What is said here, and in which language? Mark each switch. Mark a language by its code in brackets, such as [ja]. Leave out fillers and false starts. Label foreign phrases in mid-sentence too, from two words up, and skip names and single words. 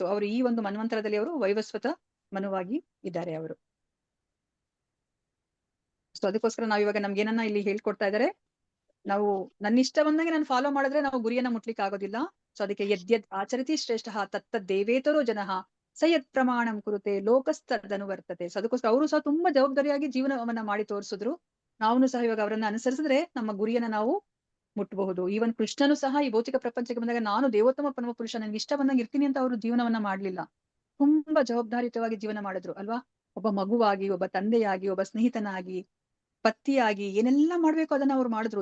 [kn] ಅವರು ಈ ಒಂದು ಮನ್ವಂತರದಲ್ಲಿ ಅವರು ವೈವಸ್ವತ ಮನುವಾಗಿ ಇದ್ದಾರೆ ಅವರು. ಸೊ ಅದಕ್ಕೋಸ್ಕರ ನಾವ್ ಇವಾಗ ನಮ್ಗೆ ಏನನ್ನ ಇಲ್ಲಿ ಹೇಳ್ಕೊಡ್ತಾ ಇದಾರೆ, ನಾವು ನನ್ನ ಇಷ್ಟ ಬಂದಂಗೆ ನಾನು ಫಾಲೋ ಮಾಡಿದ್ರೆ ನಾವು ಗುರಿಯನ್ನ ಮುಟ್ಲಿಕ್ಕೆ ಆಗೋದಿಲ್ಲ. ಸೊ ಅದಕ್ಕೆ [sa] ಯದ್ಯದ್ ಆಚರತಿ ಶ್ರೇಷ್ಠ ತತ್ತದ್ ದೇವೇತರೋ ಜನಃ ಸಯತ್ ಪ್ರಮಾಣಂ ಕುರುತೆ ಲೋಕಸ್ತದನು ವರ್ತತೆ. [kn] ಸೊ ಅದಕ್ಕೋಸ್ಕರ ಅವರು ಸಹ ತುಂಬಾ ಜವಾಬ್ದಾರಿಯಾಗಿ ಜೀವನವನ್ನ ಮಾಡಿ ತೋರಿಸಿದ್ರು. ನಾವು ಸಹ ಇವಾಗ ಅವರನ್ನ ಅನುಸರಿಸಿದ್ರೆ ನಮ್ಮ ಗುರಿಯನ್ನ ನಾವು ಮುಟ್ಟಬಹುದು. ಈವನ್ ಕೃಷ್ಣನು ಸಹ ಈ ಭೌತಿಕ ಪ್ರಪಂಚಕ್ಕೆ ಬಂದಾಗ ನಾನು ದೇವೋತ್ತಮ ಪರಮ ಪುರುಷ, ನನ್ಗೆ ಇಷ್ಟ ಬಂದಂಗೆ ಇರ್ತೀನಿ ಅಂತ ಅವರು ಜೀವನವನ್ನ ಮಾಡ್ಲಿಲ್ಲ. ತುಂಬಾ ಜವಾಬ್ದಾರಿಯುತವಾಗಿ ಜೀವನ ಮಾಡಿದ್ರು ಅಲ್ವಾ. ಒಬ್ಬ ಮಗುವಾಗಿ, ಒಬ್ಬ ತಂದೆಯಾಗಿ, ಒಬ್ಬ ಸ್ನೇಹಿತನಾಗಿ, ಪತಿಯಾಗಿ ಏನೆಲ್ಲ ಮಾಡ್ಬೇಕು ಅದನ್ನ ಅವ್ರು ಮಾಡಿದ್ರು.